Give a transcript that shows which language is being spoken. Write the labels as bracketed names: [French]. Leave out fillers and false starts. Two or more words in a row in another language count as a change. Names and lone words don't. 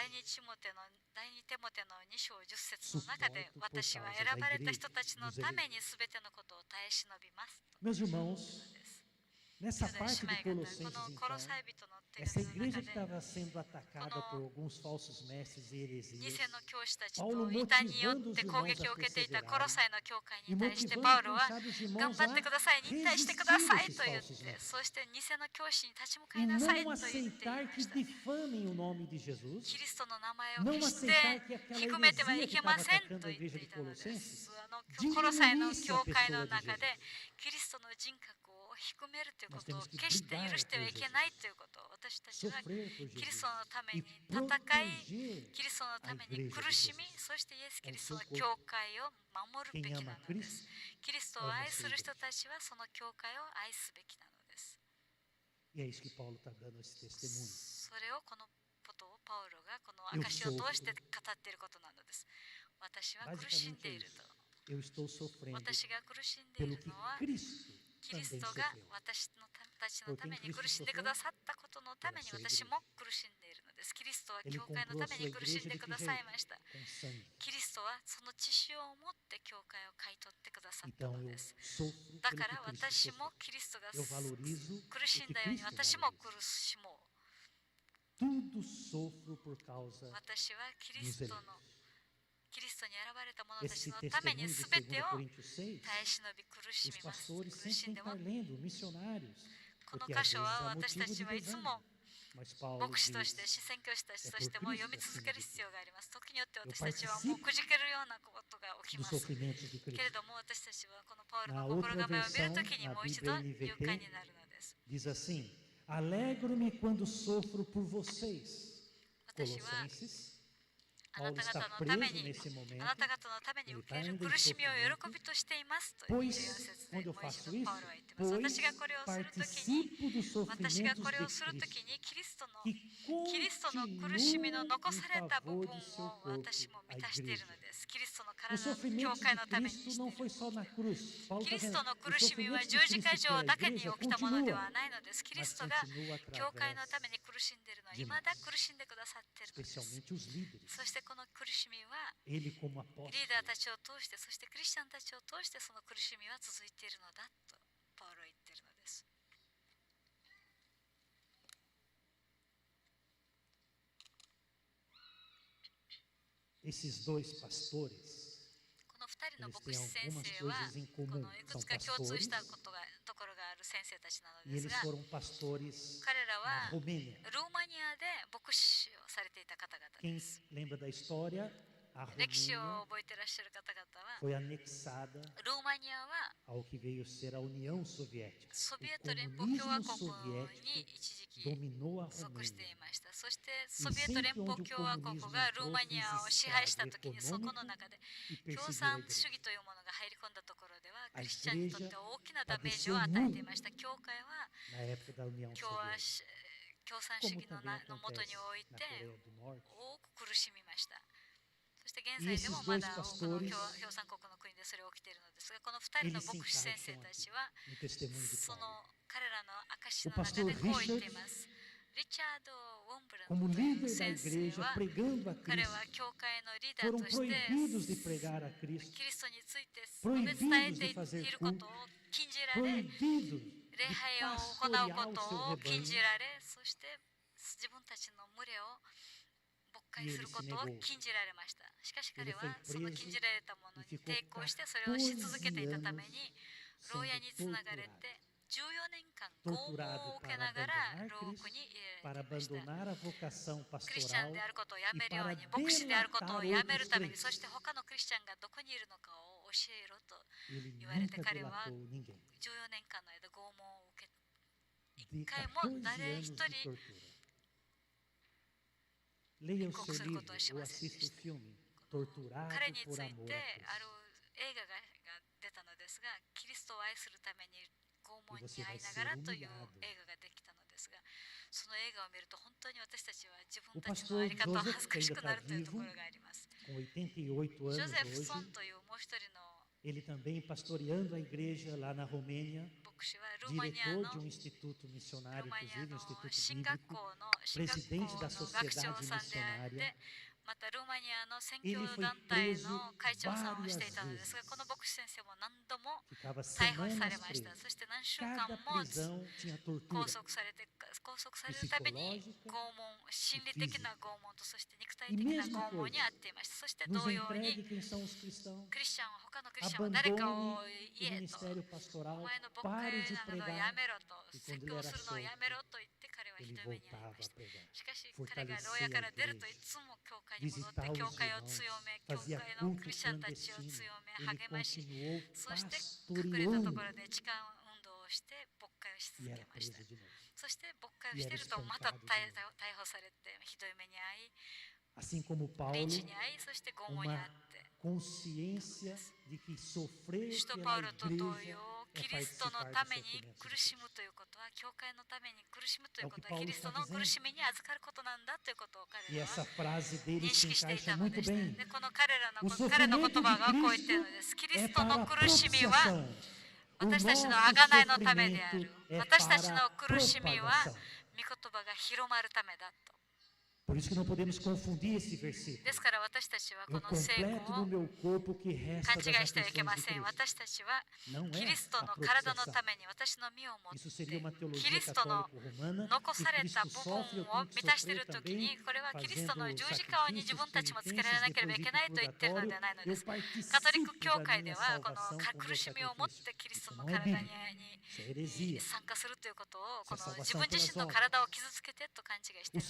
[Japanese] 第二テモテの2章10節の中で、 [Portuguese] Suporto por [Japanese] 私は [Portuguese] causa [Japanese] 選 [Portuguese] da [Japanese] ばれた [Portuguese] igreja, [Japanese] 人たちの [Portuguese] dos [Japanese] ため [Portuguese] eleitos. [Japanese] に全てのことを耐え忍びますと [Portuguese] Meus [Japanese] いう [Portuguese] irmãos, [Japanese] ことです [Portuguese] nessa [Japanese] 兄弟 [Portuguese] parte [Japanese] 姉 [Portuguese] de [Japanese] 妹方、こ [Portuguese] Colossenses, [Japanese] のコロ [Portuguese] então, [Japanese] サイ人の手 [Portuguese] essa [Japanese] 紙の [Portuguese] igreja [Japanese] 中 [Portuguese] que [Japanese] で、 [Portuguese] estava sendo atacada por alguns falsos mestres e [Japanese] 偽 [Portuguese] heresias, [Japanese] の教師たち [Portuguese] Paulo [Japanese] と異端によっ [Portuguese] motivando os [Japanese] て攻 [Portuguese] irmãos [Japanese] 撃 [Portuguese] a [Japanese] を受けていた [Portuguese] perseverarem [Japanese] コロサイの教会 [Portuguese] e [Japanese] に対して [Portuguese] motivando, [Japanese] パウロ [Portuguese] quem [Japanese] は [Portuguese] sabe, os [Japanese] 頑 [Portuguese] irmãos [Japanese] 張って [Portuguese] a [Japanese] ください、忍耐してくだ [Portuguese] resistir [Japanese] さい [Portuguese] esses [Japanese] と言っ [Portuguese] falsos [Japanese] て、 [Portuguese] mestres [Japanese] そして偽の教師に立ち向か [Portuguese] e [Japanese] いなさい [Portuguese] não [Japanese] と言ってい [Portuguese] aceitar [Japanese] ま [Portuguese] que [Japanese] した。 [Portuguese] difamem o nome de Jesus, [Japanese] キリストの名前を [Portuguese] não [Japanese] 決し [Portuguese] aceitar [Japanese] て [Portuguese] que aquela [Japanese] 低めては [Portuguese] heresia [Japanese] い [Portuguese] que [Japanese] け [Portuguese] estava [Japanese] ません [Portuguese] atacando [Japanese] と [Portuguese] a [Japanese] 言って [Portuguese] igreja [Japanese] い [Portuguese] de [Japanese] たのです。 [Portuguese] Colossenses [Japanese] コロサイの [Portuguese] diminuísse [Japanese] 教 [Portuguese] a [Japanese] 会の [Portuguese] pessoa de [Japanese] 中 [Portuguese] Jesus. [Japanese] でキリストの人格を低めるということを [Portuguese] Nós temos que [Japanese] 決して許してはいけないということを、私たちは [Portuguese] Sofrer por [Japanese] キリ [Portuguese] Jesus [Japanese] ストのため [Portuguese] e [Japanese] に戦い、 [Portuguese] proteger [Japanese] キリストのため [Portuguese] a [Japanese] に [Portuguese] igreja [Japanese] 苦 [Portuguese] de [Japanese] しみ、 [Portuguese] Jesus. [Japanese] そしてイエス・キ [Portuguese] É [Japanese] リ [Portuguese] o [Japanese] スト [Portuguese] seu [Japanese] の [Portuguese] corpo. [Japanese] 教会を守るべ [Portuguese] Quem [Japanese] きな [Portuguese] ama [Japanese] のです [Portuguese] Cristo [Japanese] キリストを [Portuguese] ama [Japanese] 愛 [Portuguese] a [Japanese] す [Portuguese] sua [Japanese] る [Portuguese] igreja. [Japanese] 人たちはその教会を愛すべきなのです。 [Portuguese] E é isso que Paulo está dando esse testemunho. [Japanese] それをこのことをパウロがこの証を通して語っていることなのです。私は苦しん [Portuguese] Basicamente [Japanese] で [Portuguese] é [Japanese] いる [Portuguese] isso. [Japanese] と。 [Portuguese] Eu estou sofrendo [Japanese] 私が苦しんでい [Portuguese] pelo [Japanese] る [Portuguese] que [Japanese] のは [Portuguese] Cristo [Japanese] キリス [Portuguese] também [Japanese] トが [Portuguese] sofreu. [Japanese] 私たちのために苦しんでくださったことのために私も苦しんでいるのです。キリストは [Portuguese] Ele [Japanese] 教会の [Portuguese] comprou [Japanese] た [Portuguese] a [Japanese] め [Portuguese] sua [Japanese] に苦し [Portuguese] igreja [Japanese] んで [Portuguese] de [Japanese] く [Portuguese] que [Japanese] ださい [Portuguese] jeito? [Japanese] ました。 [Portuguese] Com sangue. [Japanese] キリストはその血潮を持って教会を買い取ってくださった [Portuguese] Então [Japanese] の [Portuguese] eu [Japanese] です。 [Portuguese] sofro [Japanese] だ [Portuguese] pelo [Japanese] か [Portuguese] que [Japanese] ら [Portuguese] Cristo [Japanese] 私 [Portuguese] sofreu. [Japanese] もキリストが [Portuguese] Eu valorizo [Japanese] 苦 [Portuguese] o [Japanese] しん [Portuguese] que [Japanese] だように [Portuguese] Cristo [Japanese] 私も [Portuguese] valoriza. [Japanese] 苦しもう。 [Portuguese] Tudo sofro por causa [Japanese] 私はキリ [Portuguese] dos [Japanese] ストの [Portuguese] eleitos. [Japanese] キリストに選ばれた者たち [Portuguese] Esse [Japanese] のために [Portuguese] testemunho de [Japanese] 全て [Portuguese] 2 [Japanese] を [Portuguese] Coríntios 6, [Japanese] 耐え忍び苦し [Portuguese] os [Japanese] みます。 [Portuguese] pastores [Japanese] 苦 [Portuguese] sempre [Japanese] しん [Portuguese] têm [Japanese] で [Portuguese] que [Japanese] も [Portuguese] estar lendo, missionários, [Japanese] この [Portuguese] porque [Japanese] 箇 [Portuguese] às [Japanese] 所 [Portuguese] vezes [Japanese] は [Portuguese] há [Japanese] 私た [Portuguese] motivo [Japanese] ち [Portuguese] de [Japanese] はいつ [Portuguese] desânimo. [Japanese] も [Portuguese] Mas Paulo [Japanese] 牧師として、 [Portuguese] diz, [Japanese] 視線教師たちとしても読み続ける必要があります。時によって私たちはもうくじけるようなことが起き [Portuguese] dos [Japanese] ます。 [Portuguese] sofrimentos de [Japanese] け [Portuguese] Cristo. [Japanese] れども私たちはこのパウロ [Portuguese] Na [Japanese] の心 [Portuguese] outra [Japanese] 構えを見る [Portuguese] versão, [Japanese] ときに [Portuguese] na [Japanese] もう一度 [Portuguese] Bíblia [Japanese] 勇敢になるのです [Portuguese] NVT, diz assim: Alegro-me quando sofro por vocês. [Japanese] 私は [Portuguese] Colossenses, [Japanese] あな [Portuguese] Paulo [Japanese] た [Portuguese] está [Japanese] 方のため [Portuguese] preso [Japanese] に [Portuguese] nesse [Japanese] あな [Portuguese] momento, [Japanese] た方のために受ける苦しみを喜びとしていますという14 [Portuguese] pois [Japanese] 節で [Portuguese] quando [Japanese] も [Portuguese] eu [Japanese] う一 [Portuguese] faço [Japanese] 度 [Portuguese] isso, [Japanese] パウロは言っています。 [Portuguese] pois [Japanese] 私がこれをするときに [Portuguese] participo dos [Japanese] 私が [Portuguese] sofrimentos [Japanese] これを [Portuguese] de [Japanese] するとき [Portuguese] Cristo, [Japanese] にキリストの [Portuguese] que [Japanese] キリストの苦しみの [Portuguese] continua [Japanese] 残 [Portuguese] em [Japanese] された部 [Portuguese] favor [Japanese] 分 [Portuguese] de seu [Japanese] を [Portuguese] corpo, [Japanese] 私も [Portuguese] a [Japanese] 満たしている [Portuguese] igreja. [Japanese] のです。キリストの [Portuguese] Os [Japanese] 体の [Portuguese] sofrimentos [Japanese] 教 [Portuguese] de [Japanese] 会のために [Portuguese] Cristo [Japanese] して [Portuguese] não [Japanese] いる。 [Portuguese] foi só na cruz. Paulo [Japanese] キ [Portuguese] está [Japanese] リスト [Portuguese] dizendo, [Japanese] の [Portuguese] os [Japanese] 苦しみは [Portuguese] sofrimentos de [Japanese] 十字架 [Portuguese] Cristo [Japanese] 上 [Portuguese] pela [Japanese] だけに [Portuguese] igreja [Japanese] 起きたものでは [Portuguese] continua, [Japanese] ないのです。キリ [Portuguese] mas [Japanese] ストが [Portuguese] continua [Japanese] 教会の [Portuguese] através, [Japanese] ために苦しんでいるのは未だ苦しんでくださっているのです。 [Portuguese] especialmente os líderes. [Japanese] そしてこの苦しみは [Portuguese] Ele como [Japanese] リ [Portuguese] apóstolo. [Japanese] ーダーたちを通して、そしてクリスチャンたちを通してその苦しみは続いているのだとパウロは言っているのです。 [Portuguese] Esses dois pastores, [Japanese] この2人の [Portuguese] eles [Japanese] 牧 [Portuguese] têm [Japanese] 師先 [Portuguese] algumas [Japanese] 生は [Portuguese] coisas em [Japanese] こ [Portuguese] comum. [Japanese] のいく [Portuguese] São [Japanese] つか共通 [Portuguese] pastores [Japanese] したところがある先生たちなの [Portuguese] e [Japanese] です [Portuguese] eles [Japanese] が、 [Portuguese] foram pastores [Japanese] 彼ら [Portuguese] na [Japanese] は [Portuguese] Romênia. [Japanese] ルーマニアで牧師をされていた方々 [Portuguese] Quem [Japanese] です。 [Portuguese] lembra da história, a [Japanese] 歴史を [Portuguese] Romênia [Japanese] 覚えていらっしゃる方々は、 [Portuguese] foi anexada [Japanese] ルーマニアは [Portuguese] ao que veio ser a União Soviética. [Japanese] ソ [Portuguese] O [Japanese] ビエト連邦共和 [Portuguese] comunismo [Japanese] 国に [Portuguese] soviético [Japanese] 一時期 [Portuguese] dominou a [Japanese] 属してい [Portuguese] Romênia. [Japanese] ました。そしてソビエト連邦共和国がルーマニアを支配したときに、そこの中で [Portuguese] E [Japanese] 共 [Portuguese] perseguiu a [Japanese] 産 [Portuguese] igreja. [Japanese] 主義というものが入り込んだところでは、ク [Portuguese] A [Japanese] リスチャンにとって [Portuguese] igreja [Japanese] 大きなダメージを与えていました。教会は [Portuguese] Na época da União [Japanese] 共産主 [Portuguese] Soviética. [Japanese] 義 [Portuguese] Como [Japanese] の [Portuguese] também [Japanese] のもとに [Portuguese] acontece [Japanese] おい [Portuguese] na [Japanese] て [Portuguese] Coreia do Norte. [Japanese] 多く苦しみました。そして現 [Portuguese] E [Japanese] 在で [Portuguese] esses [Japanese] もま [Portuguese] dois [Japanese] だ多くの [Portuguese] pastores, [Japanese] 共産国の国でそれが起きているのですが、この2人の [Portuguese] eles se [Japanese] 牧師先 [Portuguese] encaixam [Japanese] 生た [Portuguese] aqui [Japanese] ちは [Portuguese] no testemunho de [Japanese] そ [Portuguese] Paulo. [Japanese] の彼らの証の [Portuguese] O [Japanese] 中で [Portuguese] pastor [Japanese] こう言ってい [Portuguese] Richard, [Japanese] ます。リチャード・ウォンブラン [Portuguese] como [Japanese] という [Portuguese] líder da [Japanese] 先生 [Portuguese] igreja, [Japanese] は [Portuguese] pregando a [Japanese] 彼は [Portuguese] Cristo, [Japanese] 教会のリーダー [Portuguese] foram [Japanese] として [Portuguese] proibidos de pregar a Cristo, [Japanese] キリストについて述べ伝えていることを禁じられ、 [Portuguese] proibidos [Japanese] 礼 [Portuguese] de [Japanese] 拝を行う [Portuguese] pastorear [Japanese] こ [Portuguese] o [Japanese] と [Portuguese] seu [Japanese] を禁 [Portuguese] rebanho. [Japanese] じられ、そして自分たちの群れを牧会することを禁じられました。しかし彼はその禁じられたものに抵抗してそれをし続けていたために牢屋につながれて14年間拷問を受けながら牢獄に入れら [Portuguese] para [Japanese] れていました。 [Portuguese] abandonar a vocação [Japanese] クリスチャン [Portuguese] pastoral [Japanese] であることをやめる [Portuguese] e [Japanese] よう [Portuguese] para [Japanese] に、牧師であることをやめる [Portuguese] delatar [Japanese] ために、 [Portuguese] outros [Japanese] そして [Portuguese] crentes. [Japanese] 他のクリスチャンがどこにいるのかを教えろと [Portuguese] Ele [Japanese] 言われて、 [Portuguese] nunca [Japanese] 彼は [Portuguese] delatou ninguém. [Japanese] 14年間の間拷問を受け、 [Portuguese] De [Japanese] 一回も [Portuguese] 14 [Japanese] 誰 [Portuguese] anos [Japanese] 一 [Portuguese] de [Japanese] 人 [Portuguese] tortura. Leia o Coco seu ser livro coto é ou chamado assista o de- filme Torturado [Japanese] 彼につ [Portuguese] por [Japanese] い [Portuguese] Amor [Japanese] て [Portuguese] a [Japanese] ある [Portuguese] Cristo. [Japanese] 映画が出たのですが、キリストを愛するために拷問に [Portuguese] você [Japanese] 遭 [Portuguese] vai [Japanese] いな [Portuguese] ser [Japanese] がらという [Portuguese] humilhado. [Japanese] 映画ができたのですが、その映画を見ると本当に私たちは自分 [Portuguese] O [Japanese] たちの [Portuguese] pastor [Japanese] 在り方を [Portuguese] Joseph, [Japanese] 恥ず [Portuguese] que [Japanese] かし [Portuguese] ainda [Japanese] くな [Portuguese] está [Japanese] るというとこ [Portuguese] vivo, [Japanese] ろがあります。 [Portuguese] com 88 [Japanese] ジョ [Portuguese] anos [Japanese] ゼフソン [Portuguese] hoje, [Japanese] というもう一人の [Portuguese] ele também pastoreando a igreja lá na Romênia, [Japanese] 牧師はルーマニア [Portuguese] diretor [Japanese] の [Portuguese] de um instituto [Japanese] ル [Portuguese] missionário, [Japanese] ーマニア [Portuguese] inclusive um [Japanese] の [Portuguese] instituto [Japanese] 進学 [Portuguese] bíblico, [Japanese] 校の進学校 [Portuguese] presidente [Japanese] の [Portuguese] da [Japanese] 学長 [Portuguese] sociedade [Japanese] さんであって [Portuguese] missionária. [Japanese] またルーマニアの宣 [Portuguese] Ele [Japanese] 教 [Portuguese] foi [Japanese] 団体 [Portuguese] preso [Japanese] の会長さんをしてい [Portuguese] várias [Japanese] たのですが [Portuguese] vezes. [Japanese] この牧師先生も何度も [Portuguese] Ficava [Japanese] 逮捕され [Portuguese] semanas [Japanese] ました [Portuguese] preso. [Japanese] そして何週間 [Portuguese] Cada [Japanese] も [Portuguese] prisão tinha [Japanese] 拘 [Portuguese] tortura. [Japanese] 束されるたびに [Portuguese] psicológica [Japanese] 拷問心理的な拷問とそして肉体 [Portuguese] E [Japanese] 的な [Portuguese] mesma [Japanese] 拷問に [Portuguese] coisa, [Japanese] あっていましたそして [Portuguese] nos [Japanese] 同様に [Portuguese] entregue quem são os cristãos. [Japanese] クリスチャンは他のクリスチャンは誰かを [Portuguese] Abandone [Japanese] 言 [Portuguese] o [Japanese] えと [Portuguese] ministério [Japanese] お [Portuguese] pastoral, [Japanese] 前の牧 [Portuguese] pare [Japanese] 会 [Portuguese] de [Japanese] などを [Portuguese] pregar. [Japanese] やめろと [Portuguese] E [Japanese] 説 [Portuguese] quando [Japanese] 教 [Portuguese] ele [Japanese] す [Portuguese] era [Japanese] るのをや [Portuguese] solto, [Japanese] めろと言って彼はひ [Portuguese] ele [Japanese] どい目に遭い [Portuguese] voltava [Japanese] ま [Portuguese] a [Japanese] した [Portuguese] pregar. [Japanese] しかし彼が [Portuguese] Fortalecia [Japanese] 牢屋から [Portuguese] a [Japanese] 出ると [Portuguese] igreja. [Japanese] いつも教会に戻って [Portuguese] Visitar [Japanese] 教 [Portuguese] os [Japanese] 会を [Portuguese] irmãos. [Japanese] 強め教 [Portuguese] Fazia [Japanese] 会のク [Portuguese] culto [Japanese] リスチャンたちを [Portuguese] clandestino. [Japanese] 強め [Portuguese] Ele [Japanese] 励まし [Portuguese] continuou [Japanese] そして隠れたところ [Portuguese] pastoreando [Japanese] で地下運動をして牧会をし [Portuguese] e [Japanese] 続 [Portuguese] era [Japanese] けました [Portuguese] preso de novo. [Japanese] そして牧会をしているとまた逮捕されてひどい目に遭い [Portuguese] Assim como [Japanese] リ [Portuguese] Paulo, [Japanese] ンチに遭いそして拷問に遭って [Portuguese] consciência de que sofrer [Japanese] 使徒パウ [Portuguese] pela [Japanese] ロと同 [Portuguese] igreja [Japanese] 様 [Portuguese] é [Japanese] キリストの [Portuguese] participar [Japanese] た [Portuguese] do [Japanese] めに [Portuguese] sofrimento [Japanese] 苦 [Portuguese] de [Japanese] し [Portuguese] Cristo. [Japanese] むということは教会のために苦しむということは [Portuguese] É o que [Japanese] キリスト [Portuguese] Paulo [Japanese] の [Portuguese] está [Japanese] 苦しみに預かることなんだということを彼 [Portuguese] E [Japanese] ら [Portuguese] essa [Japanese] は [Portuguese] frase dele [Japanese] 認 [Portuguese] se [Japanese] 識してい [Portuguese] encaixa [Japanese] たので [Portuguese] muito [Japanese] した [Portuguese] bem. [Japanese] でこの彼らの [Portuguese] O [Japanese] 彼の言 [Portuguese] sofrimento [Japanese] 葉が [Portuguese] de [Japanese] こう言っているの [Portuguese] Cristo [Japanese] ですキリ [Portuguese] é [Japanese] スト [Portuguese] para [Japanese] の [Portuguese] a [Japanese] 苦しみは [Portuguese] propiciação. O [Japanese] 私たち [Portuguese] nosso [Japanese] の贖いのためであ [Portuguese] sofrimento [Japanese] る [Portuguese] é [Japanese] 私たち [Portuguese] para [Japanese] の [Portuguese] a [Japanese] 苦しみは [Portuguese] propagação. [Japanese] 御言葉が広まるためだと [Portuguese] Por isso que não podemos confundir esse versículo. [Japanese] ですから私たちはこ [Portuguese] Eu [Japanese] の聖句 [Portuguese] completo [Japanese] を [Portuguese] no meu corpo o que resta [Japanese] 勘 [Portuguese] das [Japanese] 違いしてはいけ [Portuguese] aflições [Japanese] ま [Portuguese] de [Japanese] せん [Portuguese] Cristo. [Japanese] 私たちは [Portuguese] Não [Japanese] キ [Portuguese] é [Japanese] リスト [Portuguese] a [Japanese] の体の [Portuguese] propiciação. [Japanese] ために私の身をもっ [Portuguese] Isso [Japanese] て [Portuguese] seria uma [Japanese] キ [Portuguese] teologia [Japanese] リストの [Portuguese] católico-romana [Japanese] 残 [Portuguese] que [Japanese] された [Portuguese] Cristo [Japanese] 部分 [Portuguese] sofre, eu [Japanese] を [Portuguese] tenho que [Japanese] 満たしてい [Portuguese] sofrer [Japanese] る時に [Portuguese] também, [Japanese] これはキリストの [Portuguese] fazendo [Japanese] 十字架に自 [Portuguese] sacrifícios, [Japanese] 分たちもつけら [Portuguese] penitências, [Japanese] れなければい [Portuguese] depois [Japanese] け [Portuguese] ir [Japanese] ない [Portuguese] para [Japanese] と [Portuguese] o [Japanese] 言っているの [Portuguese] purgatório. [Japanese] ではないので [Portuguese] Eu [Japanese] すカトリック [Portuguese] participo [Japanese] 教 [Portuguese] da [Japanese] 会 [Portuguese] minha [Japanese] ではこの [Portuguese] salvação com [Japanese] 苦 [Portuguese] meu [Japanese] しみを持っ [Portuguese] sacrifício. [Japanese] てキリスト [Portuguese] Isso [Japanese] の [Portuguese] não é [Japanese] 体に [Portuguese] bíblico. Isso é heresia. [Japanese] 参加するということをこ [Portuguese] Isso é [Japanese] の [Portuguese] salvação [Japanese] 自分自 [Portuguese] pelas [Japanese] 身の [Portuguese] obras. [Japanese] 体を傷つけてと勘違いしてい